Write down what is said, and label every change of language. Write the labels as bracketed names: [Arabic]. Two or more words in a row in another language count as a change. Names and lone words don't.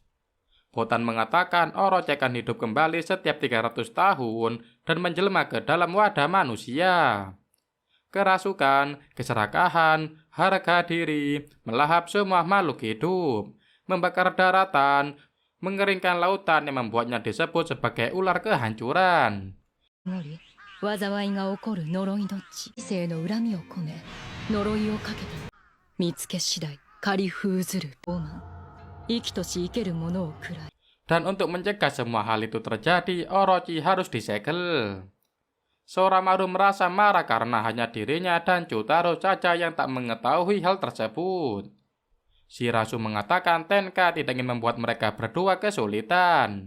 [Indonesian] Botan mengatakan Orochi akan hidup kembali setiap 300 tahun dan menjelma ke dalam wadah manusia. Kerasukan, keserakahan, harga diri, melahap semua makhluk hidup, membakar daratan, mengeringkan lautan yang membuatnya disebut sebagai ular kehancuran. [Japanese] 災いが起こる呪いの地生の恨みを込め呪いをかけた見つけ次第狩り封ずる傲慢生きとし生けるものを喰らい [Indonesian] Dan untuk mencegah semua hal itu terjadi, Orochi harus disegel. Soramaru merasa marah karena hanya dirinya dan Jotaro saja yang tak mengetahui hal tersebut. Shirazu mengatakan Tenka tidak ingin membuat mereka berdua kesulitan.